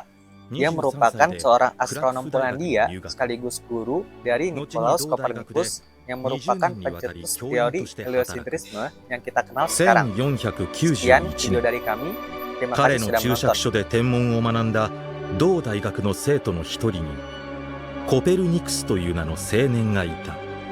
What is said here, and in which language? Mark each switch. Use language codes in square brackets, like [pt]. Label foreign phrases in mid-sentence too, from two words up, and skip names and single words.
[id] Dia merupakan seorang astronom Polandia sekaligus guru dari Nicolaus Copernicus yang merupakan pencetus teori heliosentrisme yang kita kenal sekarang. Sekian video dari kami. Terima kasih [ja] 彼の [id] sudah [ja] 注釈 [id] menonton. [ja] 所で天文を学んだ同大学の生徒の一人にコペルニクスという名の青年がいた。